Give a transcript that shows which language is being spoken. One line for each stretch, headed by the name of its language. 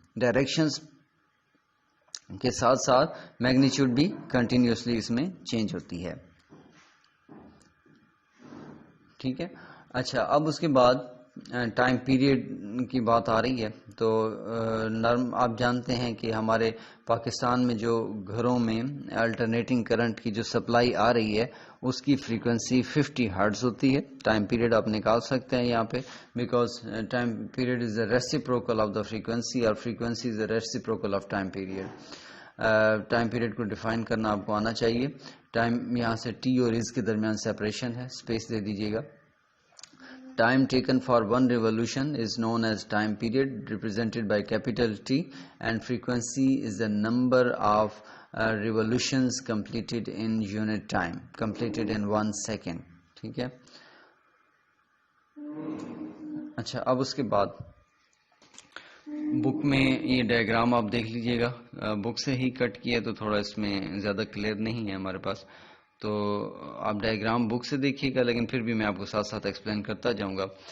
Urdu: Directions کے ساتھ ساتھ میگنیچیوڈ بھی کنٹینیوسلی اس میں چینج ہوتی ہے. ٹھیک ہے, اچھا, اب اس کے بعد ٹائم پیریڈ کی بات آ رہی ہے تو آپ جانتے ہیں کہ ہمارے پاکستان میں جو گھروں میں الٹرنیٹنگ کرنٹ کی جو سپلائی آ رہی ہے اس کی فریکوینسی 50 ہرٹز ہوتی ہے. ٹائم پیریڈ آپ نکال سکتے ہیں یہاں پہ,
English: Because time period is the reciprocal of the frequency, اور frequency is the reciprocal of time period.
Urdu: Time period کو ڈیفائن کرنا آپ کو آنا چاہیے. ٹائم یہاں سے ٹی اور از کے درمیان سیپریشن ہے, اسپیس دے دیجیے گا.
English: Time taken for one revolution is known as time period, represented by capital T, and frequency is the number of revolutions completed in unit time, completed in 1 second.
Urdu: ٹھیک ہے. اچھا, اب اس کے بعد بک میں یہ ڈائیگرام آپ دیکھ لیجئے گا. بک سے ہی کٹ کیا تو تھوڑا اس میں زیادہ کلیئر نہیں ہے ہمارے پاس, تو آپ ڈائیگرام بک سے دیکھیے گا, لیکن پھر بھی میں آپ کو ساتھ ساتھ ایکسپلین کرتا جاؤں گا.